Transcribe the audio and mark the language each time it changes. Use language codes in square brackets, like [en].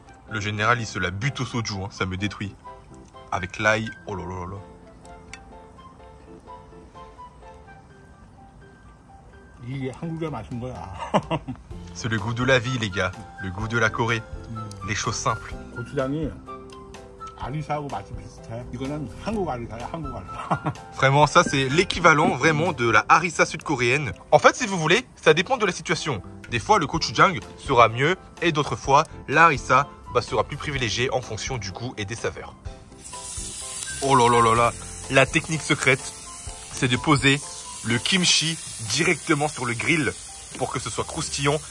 [fr] Le général, il se la bute au soju, hein, ça me détruit. Avec l'ail, oh là là là. [ko] 이게 한국의 맛인 거야. [fr] C'est le goût de la vie, les gars. Le goût de la Corée. Les choses simples. [ko] 고추장이 아리사하고 맛이 비슷해. 이거는 한국 아리사야, 한국 아리사. [fr] Vraiment, ça c'est l'équivalent vraiment de la harissa sud-coréenne. En fait, si vous voulez, ça dépend de la situation. Des fois, le gochujang sera mieux et d'autres fois, la harissa sera plus privilégiée en fonction du goût et des saveurs. Oh là là là là, la technique secrète, c'est de poser le kimchi directement sur le grill pour que ce soit croustillant.